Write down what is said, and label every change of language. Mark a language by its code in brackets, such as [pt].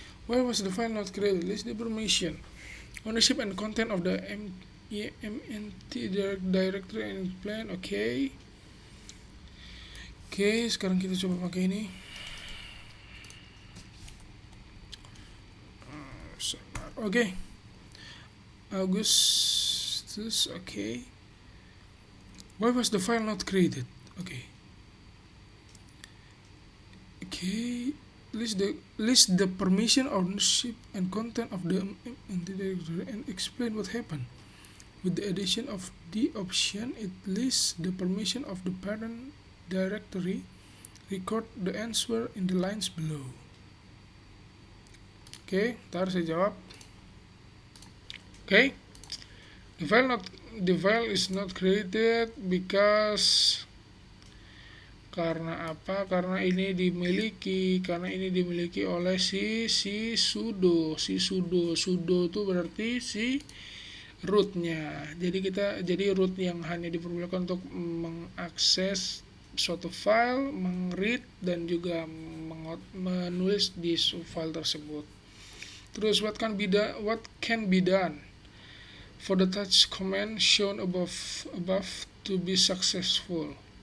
[en] Why was the file not created? List the permission, ownership and content of the MNT directory and plan. [id] Oke, sekarang kita coba pakai ini. Oke, Augustus. Oke. [en] Why was the file not created? Okay. List the permission, ownership, and content of the directory and explain what happened. With the addition of the option, it lists the permission of the parent directory. Record the answer in the lines below. [id] Oke, ntar saya jawab. Oke. [en] The file is not created because [id] karena apa? Karena ini dimiliki oleh si sudo. Sudo itu berarti si rootnya. Jadi root yang hanya diperbolehkan untuk mengakses suatu file, meng-read dan juga menulis di file tersebut. Terus [en] what can be done for the touch command shown above to be successful?